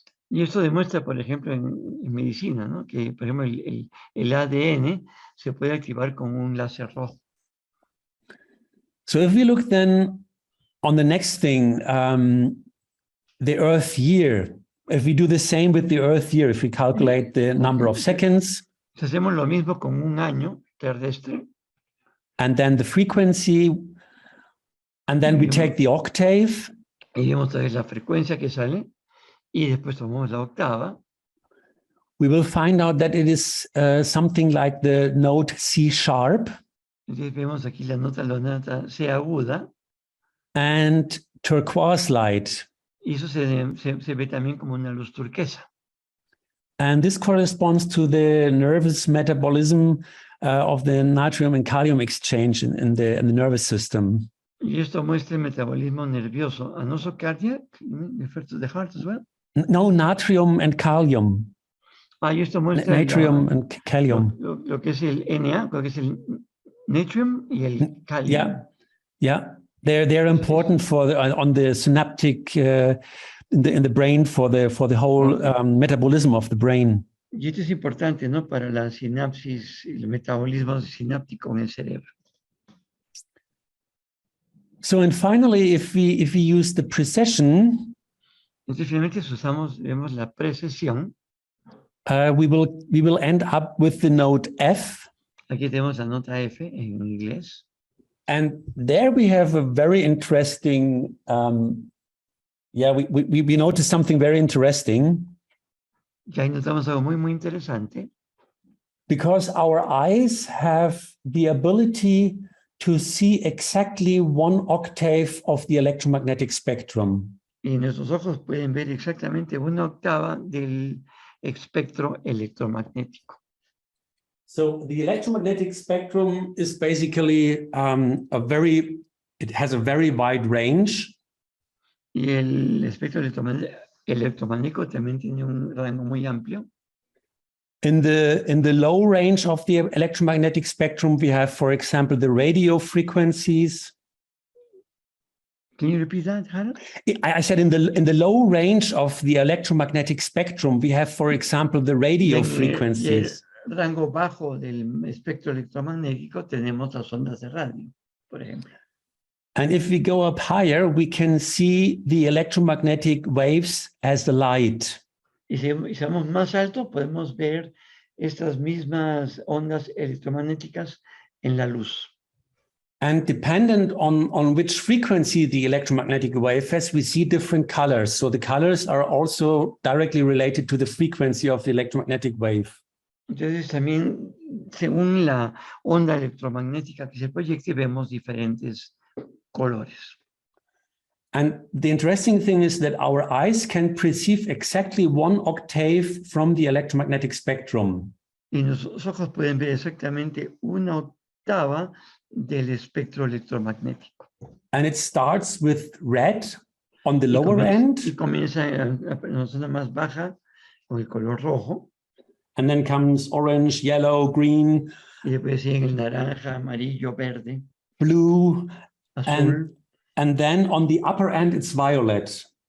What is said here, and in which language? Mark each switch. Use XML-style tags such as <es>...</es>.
<es>Y esto demuestra, por ejemplo, en medicina, ¿no? Que, por ejemplo, el ADN se puede activar con un láser rojo.</es> <en>So if we look then on the next thing, the Earth year, if we do the same with the Earth year, if we calculate the number of seconds,</en> <es>Si hacemos lo mismo con un año terrestre,</es> <en>and then the frequency, and then we take the octave,</en> <es>y vemos otra vez la frecuencia que sale, y después tomamos la octava,</es> <en>we will find out that it is something like the note C sharp</en> <es>entonces vemos aquí la nota C aguda,</es> <en>and turquoise light.</en> <es>y eso se ve también como una luz turquesa.</es> <en>And this corresponds to the nervous metabolism of the natrium and kalium exchange in the nervous system.</en> <es>Y esto muestra el metabolismo nervioso.</es> <en>And also cardiac, refer to the heart as well. No, natrium and kalium.</en> <es>Y esto muestra</es> <en>Natrium and kalium.</en> <es>lo que es el Na, lo que es el natrium y el kalium.</es> <en>Yeah. They're important for on the synaptic in the brain for the whole metabolism of the brain.</en> <es>Y esto es importante, ¿no? Para la sinapsis, el metabolismo sináptico en el cerebro.</es> <en>So, and finally, if we use the precession,</en> <es>entonces finalmente vemos la precesión.</es> <en>We will end up with the note F.</en> <es>Aquí tenemos la nota F en inglés.</es> <en>And there we have a very interesting, we notice something very interesting.</en> <es>Y ahí notamos algo muy interesante.</es> <en>Because our eyes have the ability to see exactly 1 octave of the electromagnetic spectrum.</en> <es>Y nuestros ojos pueden ver exactamente 1/8 del espectro electromagnético.</es> <en>So the electromagnetic spectrum is basically it has a very wide range.</en> <es>Y el espectro electromagnético también tiene un rango muy amplio.</es> <en>In the low range of the electromagnetic spectrum, we have, for example, the radio frequencies. Can you repeat that, Harald? I said in the low range of the electromagnetic spectrum, we have, for example, the radio frequencies.</en> <es>En el rango bajo del espectro electromagnético tenemos las ondas de radio, por ejemplo.</es> <en>And if we go up higher, we can see the electromagnetic waves as the light.</en> <es>Y si vamos más alto, podemos ver estas mismas ondas electromagnéticas en la luz.</es> <en>And dependent on which frequency the electromagnetic wave has, we see different colors. So the colors are also directly related to the frequency of the electromagnetic wave.</en> <es>Entonces también, según la onda electromagnética que se proyecte, vemos diferentes colores.</es> <en>And the interesting thing is that our eyes can perceive exactly 1 octave from the electromagnetic spectrum.</en> <es>Y nuestros ojos pueden ver exactamente 1/8 del espectro electromagnético.</es> <en>And it starts with red on the lower end.</en> <es>Y comienza en la zona más baja con el color rojo.</es> <en>And then comes orange, yellow, green.</en> <es>Y después siguen el naranja, amarillo, verde,</es> <en>blue,</en> <es>azul.</es> <en>And then on the upper end, it's violet.</en>